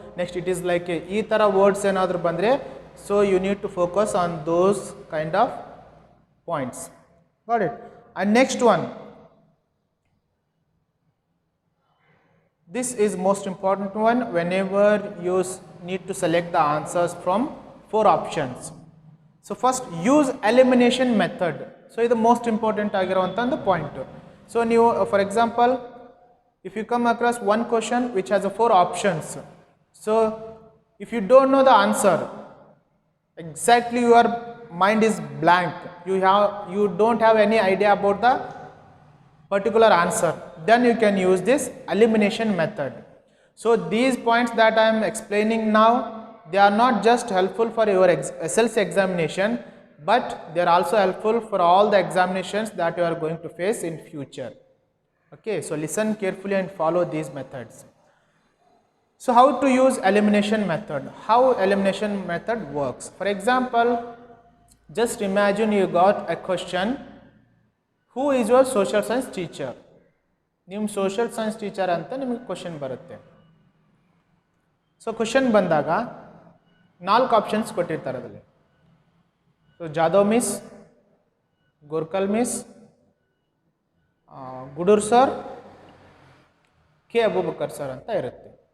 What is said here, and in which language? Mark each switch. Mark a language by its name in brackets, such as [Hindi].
[English] next it is like a, [Kannada] ಈ ಥರ words ಏನಾದರೂ ಬಂದರೆ [English] So you need to focus on those kind of points. Got it. And next one, this is most important one whenever you need to select the answers from 4 options. So first use elimination method. [Kannada] So ಇದು [English] most important [Kannada] ಆಗಿರುವಂಥ ಒಂದು point. [English] So ನೀವು for example if you come across one question which has a 4 options, so if you don't know the answer, exactly your mind is blank, you don't have any idea about the particular answer, then you can use this elimination method. So these points that I am explaining now, they are not just helpful for your SLC examination, but they are also helpful for all the examinations that you are going to face in future. Okay, so listen carefully and follow these methods. So how to use elimination method? How elimination method works? For example, just imagine you got a question, who is your social science teacher? [Kannada] ನಿಮ್ಮ social science teacher ಅಂತ ನಿಮಗೆ question ಬರುತ್ತೆ. So question ಬಂದಾಗ 4 options ಕೊಟ್ಟಿರ್ತಾರೆ ಅದರಲ್ಲಿ. So Jadhav miss, Gorkal miss, ಗುಡೂರ್ sir, K Abubakar sir ಅಂತ ಇರುತ್ತೆ.